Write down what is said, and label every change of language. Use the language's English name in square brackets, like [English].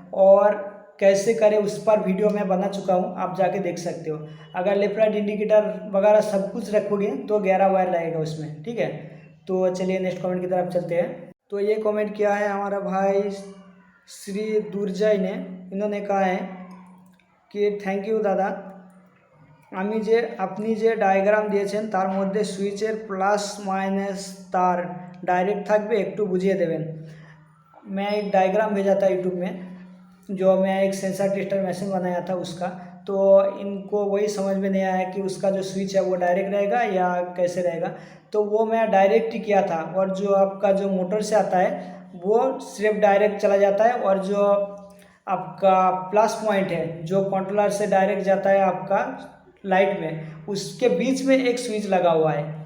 [Hindi] और कैसे करें उस पर वीडियो मैं बना चुका हूँ, आप जाके देख सकते हो। अगर लेफ्ट राइट इंडिकेटर वगैरह सब कुछ रखोगे तो 11 वायर लगेगा उसमें। ठीक है, तो चलिए नेक्स्ट कमेंट की तरफ चलते हैं। तो ये कमेंट किया है हमारा भाई श्री दुर्जय ने। इन्होंने कहा है कि थैंक यू दादा, [Bangla] আমি যে আপনি যে ডায়াগ্রাম দিয়েছেন তার মধ্যে সুইচের প্লাস माइनस तार डायरेक्ट থাকবে, একটু বুঝিয়ে দেবেন। [Hindi] मैं एक डायग्राम भेजा था यूट्यूब में, जो मैं एक सेंसर टेस्टर मशीन बनाया था उसका। तो इनको वही समझ में नहीं आया कि उसका जो स्विच है वो डायरेक्ट रहेगा या कैसे रहेगा। तो वो मैं डायरेक्ट ही किया था, और जो आपका जो मोटर से आता है वो सिर्फ डायरेक्ट चला जाता है, और जो आपका प्लस पॉइंट है जो कंट्रोलर से डायरेक्ट जाता है आपका लाइट में, उसके बीच में एक स्विच लगा हुआ है।